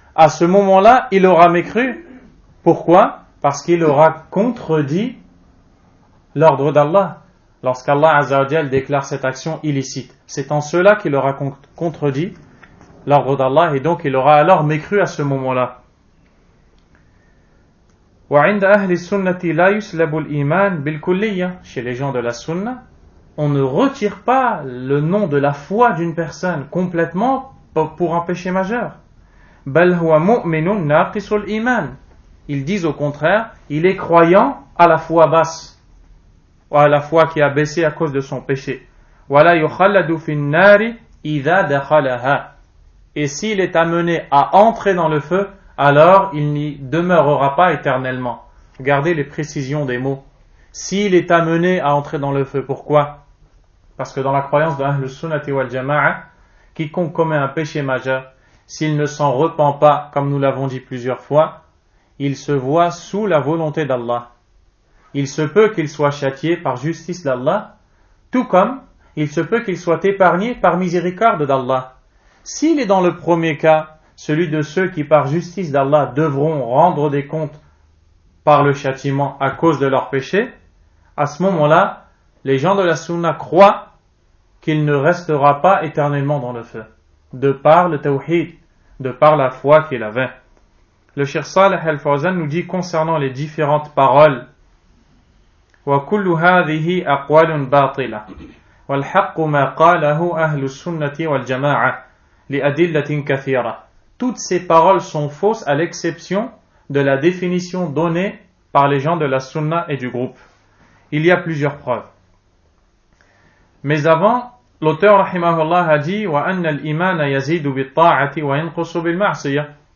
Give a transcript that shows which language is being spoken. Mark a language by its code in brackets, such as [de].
[fr] À ce moment-là, il aura mécru. Pourquoi? Parce qu'il aura contredit l'ordre d'Allah. lorsqu'Allah Azza wa Jal déclare cette action illicite. C'est en cela qu'il aura contredit l'ordre d'Allah et donc il aura alors mécru à ce moment-là. [ar] وعند أهل السنة لا يسلب الإيمان بالكلية. [fr] Chez les gens de la sunna, on ne retire pas le nom de la foi d'une personne complètement pour un péché majeur. [ar] بل هو مؤمن ناقص الإيمان. [fr] Ils disent au contraire, il est croyant à la foi basse, ou à la foi qui a baissé à cause de son péché. [ar] ولا يخلد في النار إذا دخلها. [fr] Et s'il est amené à entrer dans le feu, alors il n'y demeurera pas éternellement. Regardez les précisions des mots. S'il est amené à entrer dans le feu, pourquoi? Parce que dans la croyance de Ahl Sunnati wal Jama'a, quiconque commet un péché majeur, s'il ne s'en repent pas, comme nous l'avons dit plusieurs fois, il se voit sous la volonté d'Allah. Il se peut qu'il soit châtié par justice d'Allah, tout comme il se peut qu'il soit épargné par miséricorde d'Allah. S'il est dans le premier cas, celui de ceux qui par justice d'Allah devront rendre des comptes par le châtiment à cause de leur péché, à ce moment-là, les gens de la sunna croient qu'il ne restera pas éternellement dans le feu, de par le tawhid, de par la foi qu'il avait. Le Cheikh Salih al-Fawzan nous dit concernant les différentes paroles: [ar] وَكُلُّ هَذِهِ أَقْوَالٌ بَاطِلَةٌ وَالْحَقُّ مَا قَالَهُ أَهْلُ السُّنَّةِ وَالْجَمَاعَةِ لِأَدِلَّةٍ كَثِيرَةٍ. [fr] Toutes ces paroles sont fausses à l'exception de la définition donnée par les gens de la sunna et du groupe. Il y a plusieurs preuves. Mais avant, l'auteur rahimahullah a dit [ar] وَأَنَّ الْإِيمَانَ يَزِيدُ بِالطَّاعَةِ وَيَنْقُصُ بِالْمَعْصِيَةِ.